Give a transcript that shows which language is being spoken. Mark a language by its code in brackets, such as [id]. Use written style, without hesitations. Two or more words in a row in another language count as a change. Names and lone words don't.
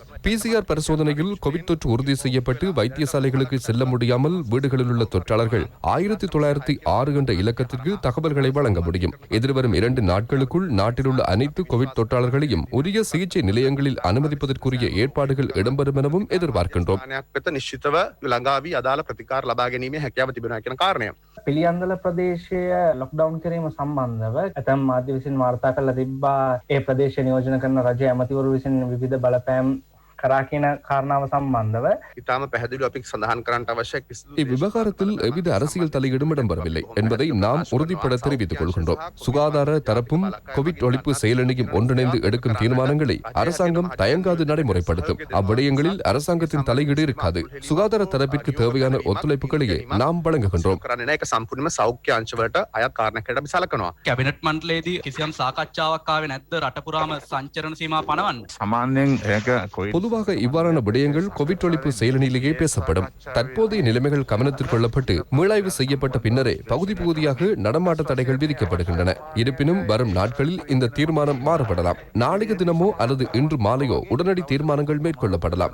[ta] PCR பரிசோதனையில் கோவிட் தொற்று உறுதி செய்யப்பட்டு வைத்தியசாலைகளுக்கு செல்ல முடியாமல் வீடுகளில் உள்ள தொற்றாளர்கள் 1906 என்ற இலக்கத்திற்கு தகவல்களை வழங்க முடியும். எதிர்வரும் 2 நாட்களுக்குள் நாட்டில் உள்ள அனைத்து கோவிட் தொற்றாளர்களையும் உரிய சிகிச்சை நிலையங்களில் அனுமதிப்பதற்குரிய ஏற்பாடுகள் இடம்பெறும் எனவும் எதிர்பார்க்கின்றோம். [si] පිළියන්දල ප්‍රදේශය ලොක්ඩවුන් කිරීම සම්බන්ධව ඇතැම් මාධ්‍ය විසින් වාර්තා කරලා තිබ්බා. ඒ ප්‍රදේශය නියෝජනය කරන රජ ඇමතිවරු විසින් විවිධ බලපෑම් කරා කියන කාරණාව සම්බන්ධව ඉතාම පැහැදිලිව අපි සඳහන් කරන්නට අවශ්‍යයි. [ta] இவ்விவகாரத்தில் எவ்வித அரசியல் தலையீடும் இடம்பெறவில்லை என்பதை நாம் உறுதிப்பட தெரிவித்துக் கொள்கின்றோம். சுகாதார தரப்பும் கோவிட் ஒழிப்பு செயலணியும் ஒன்றிணைந்து எடுக்கும் தீர்மானங்களை அரசாங்கம் தயங்காது நடைமுறைப்படுத்தும். அவ்விடயங்களில் அரசாங்கத்தின் தலையீடு இருக்காது. சுகாதார தரப்பிற்கு தேவையான ஒத்துழைப்புகளையே நாம் வழங்குகின்றோம். [si] සෞඛ්‍ය අංශවලට අයත් කාරණයකට අපි සලකනවා. කැබිනට් මණ්ඩලයේදී කිසියම් සාකච්ඡාවක් ආවේ නැද්ද රට පුරාම සංචරණ සීමා පනවන්න? [ta] பொது பொதுவாக இவ்வாறான விடயங்கள் கோவிட் ஒழிப்பு செயலணியிலேயே பேசப்படும். தற்போதைய நிலைமைகள் கவனத்தில் கொள்ளப்பட்டு மீளாய்வு செய்யப்பட்ட பின்னரே பகுதி பகுதியாக நடமாட்ட தடைகள் விதிக்கப்படுகின்றன. இருப்பினும் வரும் நாட்களில் இந்த தீர்மானம் மாறுபடலாம். நாளைய தினமோ அல்லது இன்று மாலையோ உடனடி தீர்மானங்கள் மேற்கொள்ளப்படலாம்.